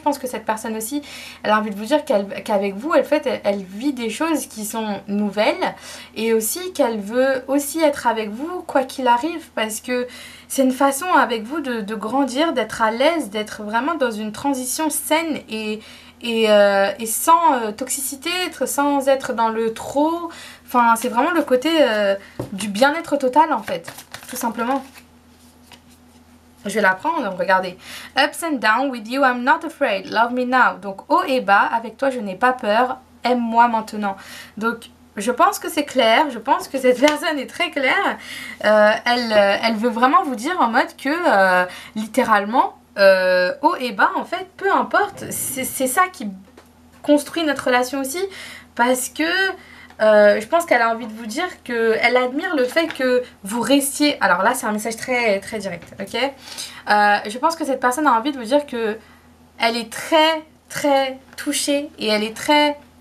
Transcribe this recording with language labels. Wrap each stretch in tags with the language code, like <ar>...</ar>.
<fr>Je pense que cette personne aussi, elle a envie de vous dire qu'avec vous, elle vit des choses qui sont nouvelles et aussi qu'elle veut aussi être avec vous quoi qu'il arrive parce que c'est une façon avec vous de grandir, d'être à l'aise, d'être vraiment dans une transition saine et sans toxicité, sans être dans le trop. Enfin, c'est vraiment le côté du bien-être total en fait, tout simplement. Je vais la prendre, regardez.</fr> <en>Ups and down with you, I'm not afraid, love me now.</en> <fr>Donc haut et bas, avec toi je n'ai pas peur, aime-moi maintenant. Donc je pense que c'est clair, je pense que cette personne est très claire. Elle veut vraiment vous dire en mode que littéralement, haut et bas en fait, peu importe, c'est ça qui construit notre relation aussi parce que je pense qu'elle a envie de vous dire qu'elle admire le fait que vous restiez, alors là c'est un message très, très direct, ok, je pense que cette personne a envie de vous dire que elle est très très touchée et elle est très</fr>